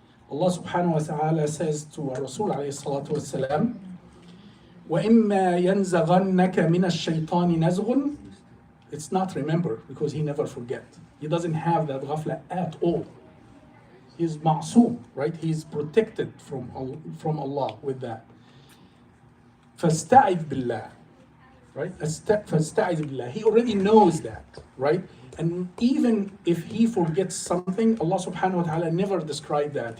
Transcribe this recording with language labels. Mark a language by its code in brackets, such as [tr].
[en] Allah subhanahu wa ta'ala says to Rasul alayhi salatu wasalam, [ar] وَإِمَّا يَنْزَغَنَّكَ مِنَ الشَّيْطَانِ نَزْغٌ. [en] It's not remember, because he never forget. He doesn't have that ghafla at all. He's ma'soom, right? He's protected from Allah with that. [ar] فَاسْتَعِذْ بِاللَّهِ, [en] right? [ar] فَاسْتَعِذْ بِاللَّهِ. [en] He already knows that, right? And even if he forgets something, Allah subhanahu wa ta'ala never described that.